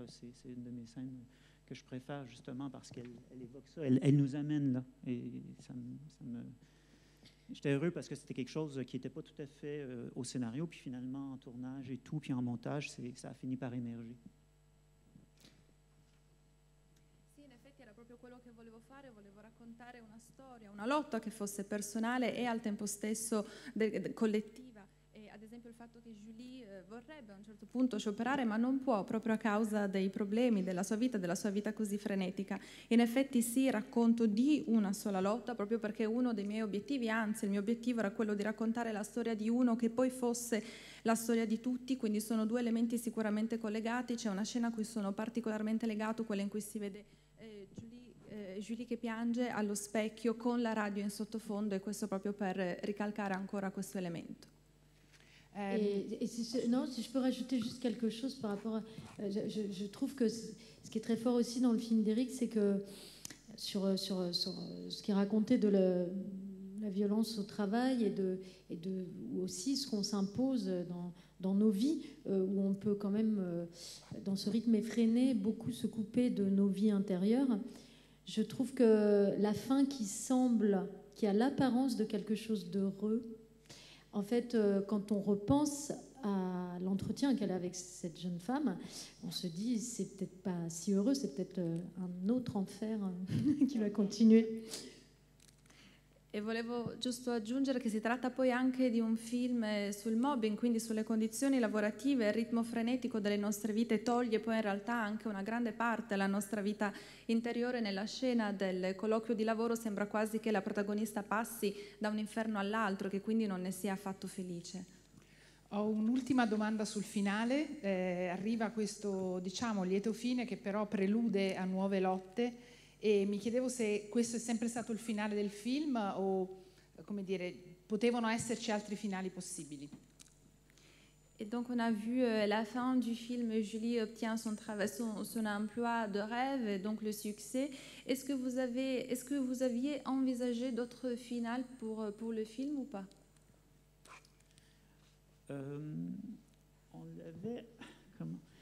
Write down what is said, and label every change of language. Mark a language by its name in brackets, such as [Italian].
[French] C'est une de mes scènes que je préfère, justement, parce qu'elle évoque ça. Elle nous amène là. Et ça me... J'étais heureux parce que c'était quelque chose qui n'était pas tout à fait au scénario, puis finalement, en tournage et tout, puis en montage, ça a fini par émerger. [Italian] Sì, in effetti era proprio quello che volevo fare, volevo raccontare una storia, una lotta che fosse personale e al tempo stesso collettiva. E ad esempio il fatto che Julie vorrebbe a un certo punto scioperare, ma non può proprio a causa dei problemi della sua vita così frenetica. In effetti sì, racconto di una sola lotta, proprio perché uno dei miei obiettivi, anzi il mio obiettivo era quello di raccontare la storia di uno che poi fosse la storia di tutti, quindi sono due elementi sicuramente collegati. C'è una scena a cui sono particolarmente legato, quella in cui si vede Julie che piange allo specchio con la radio in sottofondo, et questo proprio per ricalcare ancora questo elemento. [French] Si je peux rajouter juste quelque chose par rapport à... je trouve que ce qui est très fort aussi dans le film d'Éric, c'est que sur ce qui est raconté de la violence au travail et aussi ce qu'on s'impose dans nos vies, où on peut quand même, dans ce rythme effréné, beaucoup se couper de nos vies intérieures. Je trouve que la fin qui a l'apparence de quelque chose d'heureux, en fait, quand on repense à l'entretien qu'elle a avec cette jeune femme, on se dit, c'est peut-être pas si heureux, c'est peut-être un autre enfer qui va continuer. [Italian] E volevo giusto aggiungere che si tratta poi anche di un film sul mobbing, quindi sulle condizioni lavorative, il ritmo frenetico delle nostre vite toglie poi in realtà anche una grande parte della nostra vita interiore. Nella scena del colloquio di lavoro sembra quasi che la protagonista passi da un inferno all'altro, che quindi non ne sia affatto felice. Ho un'ultima domanda sul finale, arriva questo, diciamo, lieto fine che però prelude a nuove lotte. E mi chiedevo se questo è sempre stato il finale del film o, come dire, potevano esserci altri finali possibili. [French] Et donc on a vu la fin du film, Julie obtient son emploi de rêve et donc le succès. Est-ce que vous aviez envisagé d'autres finales pour le film ou pas? On l'avait... Comment?